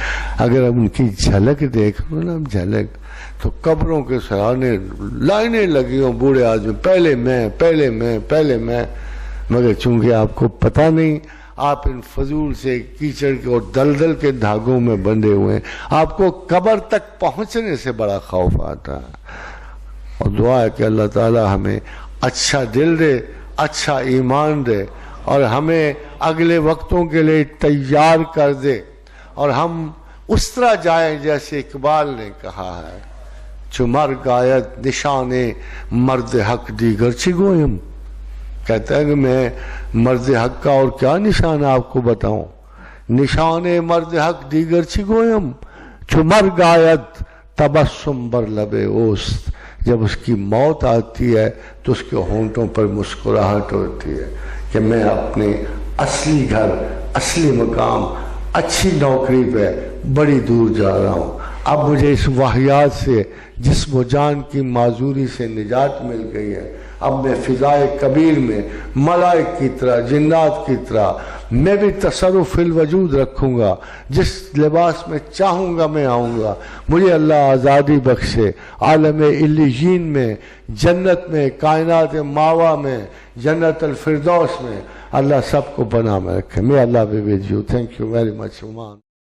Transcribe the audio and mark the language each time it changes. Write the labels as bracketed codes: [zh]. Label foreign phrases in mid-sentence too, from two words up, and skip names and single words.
[ur] اگر اب ان کی جھلک دیکھ لو نا، جھلک، تو قبروں کے سرانے لائنیں لگی ہوں، بوڑھے آدمی، پہلے میں، پہلے میں، پہلے میں، مگر چونکہ آپ کو پتہ نہیں، آپ ان فضول سے کیچڑ کے اور دلدل کے دھاگوں میں بندھے ہوئے ہیں، آپ کو قبر تک پہنچنے سے بڑا خوف آتا ہے۔ اور دعا ہے کہ اللہ تعالی ہمیں اچھا دل دے، اچھا ایمان دے، اور ہمیں اگلے وقتوں کے لیے تیار کر دے، اور ہم اس طرح جائیں جیسے اقبال نے کہا ہے، [fa] چو مرگ آید نشان مرد حق دیگر چی گویم۔ [ur] کہتا ہے کہ میں مرد حق کا اور کیا نشان آپ کو بتاؤں، [fa] نشان مرد حق دیگر چی گویم، چو مرگ آید تبسم بر لب اوست، [ur] جب اس کی موت آتی ہے تو اس کے ہونٹوں پر مسکراہٹ ہوتی ہے کہ میں اپنے اصلی گھر، اصلی مقام، اچھی نوکری پہ بڑی دور جا رہا ہوں۔ اب مجھے اس واحیات سے، جسم و جان کی معذوری سے نجات مل گئی ہے۔ اب میں فضائے کبیر میں ملائک کی طرح، جنات کی طرح میں بھی [ar] تصرف فی الوجود [ur] رکھوں گا، جس لباس میں چاہوں گا میں آؤں گا۔ مجھے اللہ آزادی بخشے، عالم علیین میں، جنت میں، کائنات ماوا میں، جنت الفردوس میں اللہ سب کو بنا میں رکھے۔ [en] May Allah be with you. Thank you very much, Oman.